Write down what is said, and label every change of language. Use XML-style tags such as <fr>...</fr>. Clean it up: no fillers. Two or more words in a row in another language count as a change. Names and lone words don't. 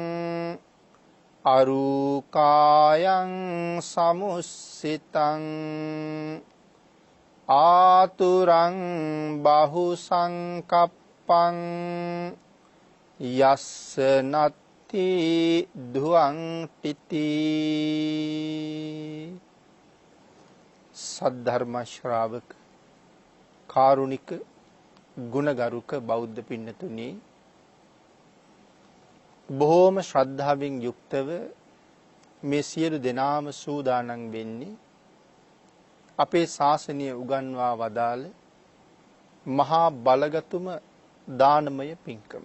<pi>අරූකායං සමුස්සිතං ආතුරං බහු සංකප්පං යස්ස නත්ති ධුවං තිති.</pi> <si>සද්ධර්ම ශ්‍රාවක කාරුණික ගුණගරුක බෞද්ධ පින්නතුනි, බොහෝම ශ්‍රද්ධාවෙන් යුක්තව මේ සියලු දෙනාම සූදානම් වෙන්නේ අපේ ශාසනය උගන්වා වදාළ මහා බලගතුම දානමය පින්කම.</si>